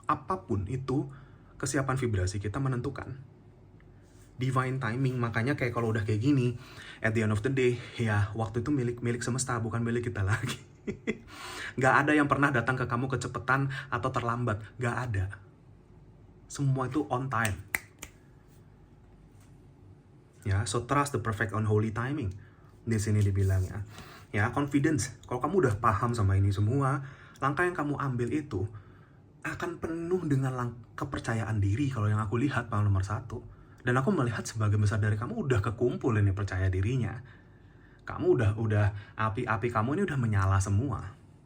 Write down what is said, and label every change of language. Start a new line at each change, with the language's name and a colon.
Indonesian: Apapun itu, kesiapan vibrasi kita menentukan. Divine timing, makanya kayak kalau udah kayak gini,
English: at the end of the day,
Indonesian: ya waktu itu milik semesta, bukan milik kita lagi. Nggak ada yang pernah datang ke kamu kecepatan atau terlambat, nggak ada. Semua itu
English: on time. Ya, so trust the perfect on holy timing.
Indonesian: Di sini dibilangnya. Ya, confidence. Kalau kamu udah paham sama ini semua, langkah yang kamu ambil itu akan penuh dengan kepercayaan diri kalau yang aku lihat nomor 1. Dan aku melihat sebagian besar dari kamu udah kekumpul ini percaya dirinya. Kamu udah api kamu ini udah menyala semua.